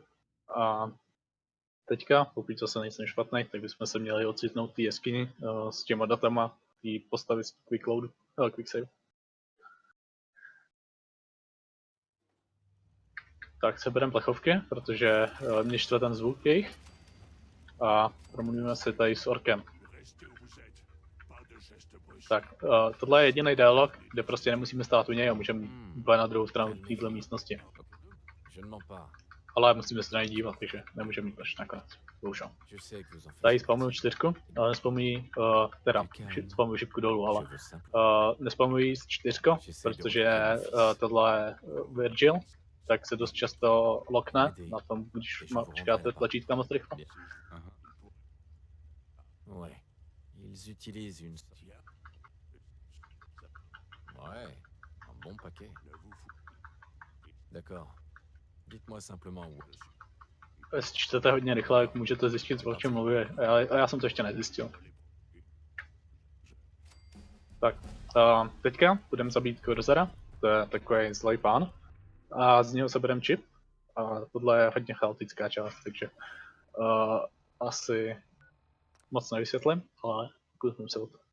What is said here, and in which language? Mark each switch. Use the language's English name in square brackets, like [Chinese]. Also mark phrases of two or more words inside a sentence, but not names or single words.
[Czech] A teďka, pokud zase nejsem špatný, tak bychom se měli ocitnout v té jeskyni s těma datama, té postavy z [English] quick save. [Czech] Tak se bereme plechovky, protože mě štve ten zvuk jejich. A promluvíme si tady s orkem. [French] Restez où vous êtes. Pas de geste brusque. [Czech] Tak, tohle je jediný dialog, kde prostě nemusíme stát u něj a můžeme úplně na druhou stranu téhle místnosti. [French] Je ne mens pas. [Czech] Ale musíme se na něj dívat, takže nemůžeme mít až nakonec. Bohužel. [French] Je sais que vous en faites. [Czech] Tady spamuju 4, ale nespamuji, spamuju šipku dolů, ale [French] Je veux simplement. [Czech] nespamuji 4, protože tohle je Virgil, tak se dost často lokne na tom, když čekáte tlačítka moc rychle. [French] Bien. Ouais. Ils utilisent une. Ouais, un bon paquet. Ne vous foutez. D'accord. Dites-moi simplement où. [Czech] Jestli čtete hodně rychle, jak můžete zjistit, o čem mluví. A já jsem to ještě nezjistil. Tak, teďka budeme zabít Corsera, to je takový zlej pán. A z něho se bereme čip. A tohle je hodně chaotická část, takže asi moc nevysvětlím, ale pokusím se o to.